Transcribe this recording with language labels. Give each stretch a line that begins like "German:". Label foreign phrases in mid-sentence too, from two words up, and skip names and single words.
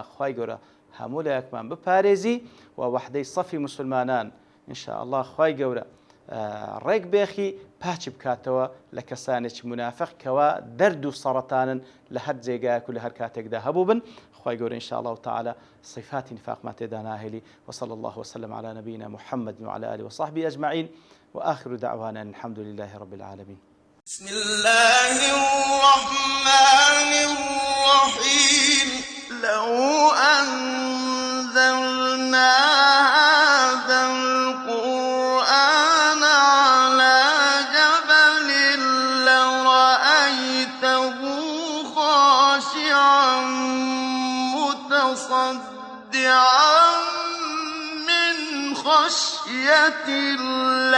Central Kurdish: خوای گەورە هەموو لایەکمان بپارێزی و وەحدەی سەفی مسلمانان
Arabic: ئینشاء الله
Central Kurdish: خوای گەورە ڕێک بێخی پاچی بکاتەوە لە کەسانێکی منافق کەوا دەرد و سەرەتانن لە هەر جێگایەک و لە هەر کاتێکدا هەبوو بن. خوای گەورە
Arabic: ئینشاء الله تعالى
Central Kurdish: صفاتی نفاقمان تێدا ناهێلی.
Arabic: وصلى الله وسلم على نبينا محمد وعلى آله وصحبه أجمعين وآخر دعوانا الحمد لله رب العالمين. بسم الله الرحمن الرحيم. لو أنزلنا هذا القرآن على جبل لرأيته خاشعا متصدعا من خشية الله